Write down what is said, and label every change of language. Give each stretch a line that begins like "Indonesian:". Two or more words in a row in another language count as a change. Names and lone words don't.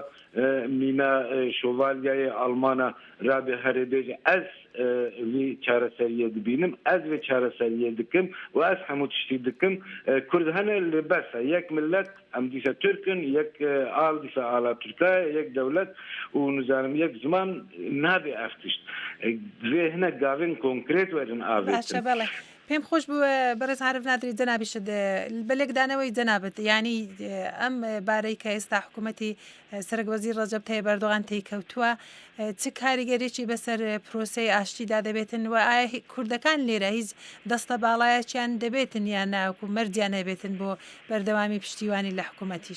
Kurdish: mîna şovalyayê Almana rabê herê bêje ez vê çareseriyê dibînim ez vê çareseriyê dikim û ez hemû tiştî dikim Kurd hene li bersa yek millet em dîsa Türkin yek al dîsa ala Tirkiye yek dewlet û nizanim yek ziman nabe ev tişt vê hinek gavên konkrêt werin avêtin
Central Kurdish: بەڵێ پێم خۆش بووە بەڕێز عارف نادری جەنابیشت بەلێکدانەوەی جەنابەت ینی ئەم بارەی کە ئێستا حکوومەتی سەرۆکوەزیر ڕەجەب تاییب ئەردۆغان تێکەوتووە چ کاریگەریی بەسەر پرۆسەی ئاشتیدا دەبێتن و ئایا کوردەکان لێرە هیچ دەستە باڵایەکیان دەبێتن یان ناوکو مەردیان هەبێتن بۆ بەردەوامی پشتیوانی لە حکوومەتیش